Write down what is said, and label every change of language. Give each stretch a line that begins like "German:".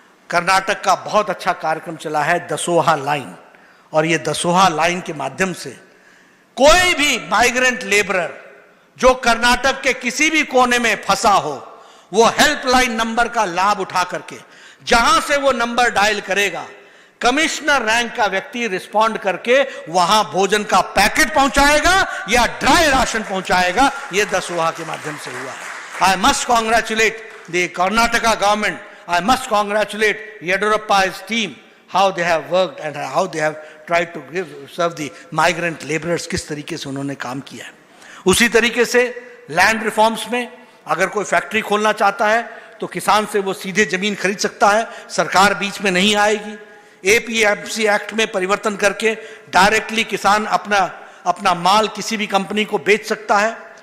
Hindi: कर्नाटक का बहुत अच्छा कार्यक्रम चला है दसोहा लाइन, और ये दसोहा लाइन के माध्यम से कोई भी माइग्रेंट लेबरर जो कर्नाटक के किसी भी कोने में फंसा हो, वो हेल्पलाइन नंबर का लाभ उठा करके जहां से वो नंबर डायल करेगा, कमिश्नर रैंक का व्यक्ति रिस्पॉन्ड करके वहां भोजन का पैकेट पहुंचाएगा या ड्राई राशन पहुंचाएगा। ये दसोहा के माध्यम से हुआ है।
English: I must congratulate the Karnataka government, I must congratulate Yediyurappa's team, how they have worked and how they have tried to serve the migrant laborers,
Hindi: किस तरीके से उन्होंने काम किया है। उसी तरीके से लैंड रिफॉर्म्स में अगर कोई फैक्ट्री खोलना चाहता है तो किसान से वो सीधे जमीन खरीद सकता है, सरकार बीच में नहीं आएगी। APMC एक्ट में परिवर्तन करके डायरेक्टली किसान अपना माल किसी भी कंपनी को बेच सकता है।